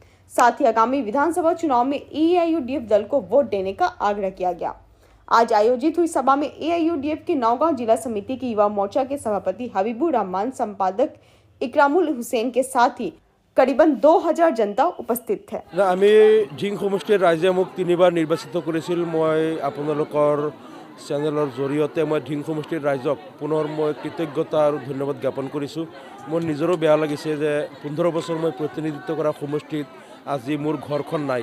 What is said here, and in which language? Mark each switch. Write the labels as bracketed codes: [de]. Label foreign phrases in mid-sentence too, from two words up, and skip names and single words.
[hi] साथ ही आगामी विधानसभा चुनाव में एआईयूडीएफ दल को वोट देने का आग्रह किया गया। आज आयोजित हुई सभा में एआईयूडीएफ के नौगांव जिला समिति की युवा मोर्चा के सभापति हबीबुर रहमान, संपादक इकरामुल हुसैन के साथ ही करीबन 2000 जनता उपस्थित थे। [as] আমি ধিং সমষ্টিৰ ৰাইজে মোক 3বাৰ নিৰ্বাচিত কৰিছিল। মই আপোনালোকৰ চেনেলৰ জৰিয়তে মই ধিং সমষ্টিৰ ৰাইজক পুনৰ মই কৃতজ্ঞতা আৰু ধন্যবাদ জ্ঞাপন কৰিছোঁ। মোৰ নিজৰো বেয়া লাগিছে যে 15 বছৰ মই প্ৰতিনিধিত্ব কৰা সমষ্টিত আজি মোৰ ঘৰখন নাই।